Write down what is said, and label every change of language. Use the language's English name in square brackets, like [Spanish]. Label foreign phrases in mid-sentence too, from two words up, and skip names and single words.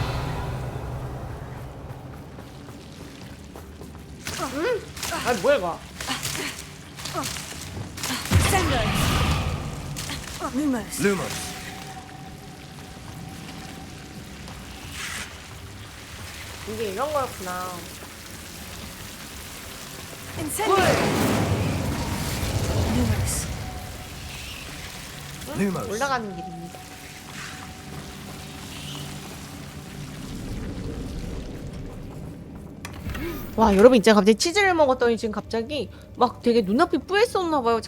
[Korean] 아 뭐야 이거. [Latin] Lumos. Lumos. [Korean] 이게 이런 거였구나. [Latin] Incendio. Lumos. Lumos. [Korean] 올라가는 길입니다. 와 여러분 진짜 갑자기 치즈를 먹었더니 지금 갑자기 막 되게 눈앞이 뿌했었나봐요.